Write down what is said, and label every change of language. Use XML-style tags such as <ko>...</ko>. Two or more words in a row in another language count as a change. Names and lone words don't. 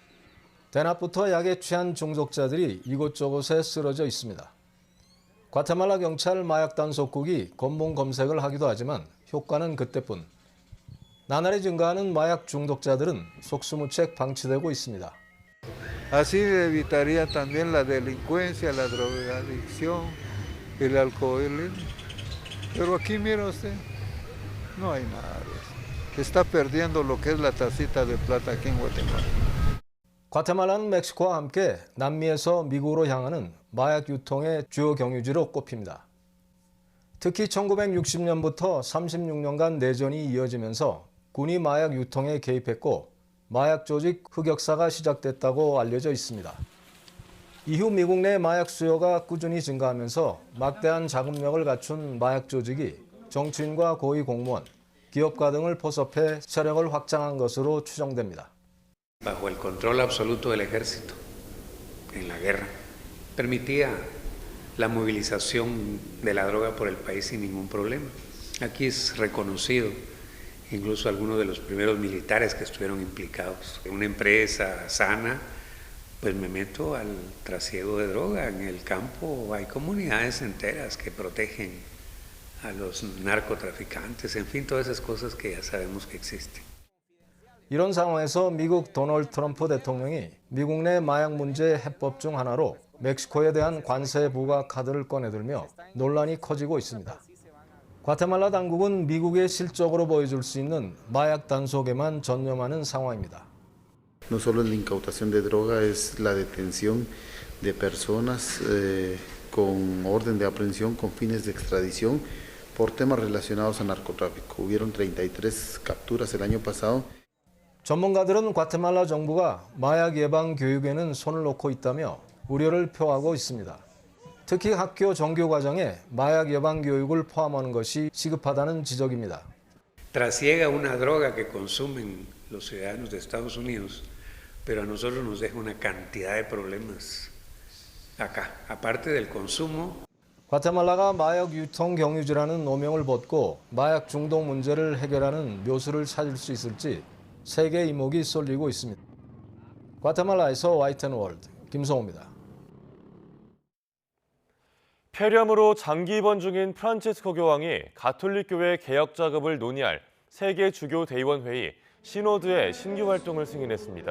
<ko>대낮부터 약에 취한 중독자들이 이곳저곳에 쓰러져 있습니다. 과테말라 경찰 마약 단속국이 검문 검색을 하기도 하지만 효과는 그때뿐. 나날이 증가하는 마약 중독자들은 속수무책 방치되고 있습니다.</ko> <es>Así evitaría también la delincuencia, la drogadicción, el alcoholismo. Pero aquí mira usted, no hay nada de eso. Está perdiendo lo que es la tacita de plata aquí en Guatemala.</es> <ko>과테말라는 멕시코와 함께 남미에서 미국으로 향하는 마약 유통의 주요 경유지로 꼽힙니다. 특히 1960년부터 36년간 내전이 이어지면서 군이 마약 유통에 개입했고 마약 조직 흑역사가 시작됐다고 알려져 있습니다. 이후 미국 내 마약 수요가 꾸준히 증가하면서 막대한 자금력을 갖춘 마약 조직이 정치인과 고위 공무원, 기업가 등을 포섭해 세력을 확장한 것으로 추정됩니다.</ko> <es>Bajo el control absoluto del ejército en la guerra, permitía la movilización de la droga por el país sin ningún problema. Aquí es reconocido incluso algunos de los primeros militares que estuvieron implicados. En una empresa sana, pues me meto al trasiego de droga. En el campo hay comunidades enteras que protegen a los narcotraficantes, en fin, todas esas cosas que ya sabemos que existen.</es> <ko>이런 상황에서 미국 도널드 트럼프 대통령이 미국 내 마약 문제 해법 중 하나로 멕시코에 대한 관세 부과 카드를 꺼내들며 논란이 커지고 있습니다. 과테말라 당국은 미국에 실적으로 보여줄 수 있는 마약 단속에만 전념하는 상황입니다.</ko> <es>No solo la incautación de droga, es la detención de personas con orden de aprehensión con fines de extradición por temas relacionados a narcotráfico. Hubieron 33 capturas el año pasado.</es> <ko>전문가들은 과테말라 정부가 마약 예방 교육에는 손을 놓고 있다며 우려를 표하고 있습니다. 특히 학교 정규 과정에 마약 예방 교육을 포함하는 것이 시급하다는 지적입니다.</ko> <es>Trasiega una droga que consumen los ciudadanos de Estados Unidos, pero a nosotros nos deja una cantidad de problemas acá, aparte del consumo.</es> <ko>과테말라가 마약 유통 경유지라는 오명을 벗고 마약 중독 문제를 해결하는 묘수를 찾을 수 있을지 세계 이목이 쏠리고 있습니다. 과테말라에서 YTN월드 김성호입니다. 폐렴으로 장기 입원 중인 프란치스코 교황이 가톨릭 교회 개혁 작업을 논의할 세계 주교 대의원 회의 시노드의 신규 활동을 승인했습니다.</ko>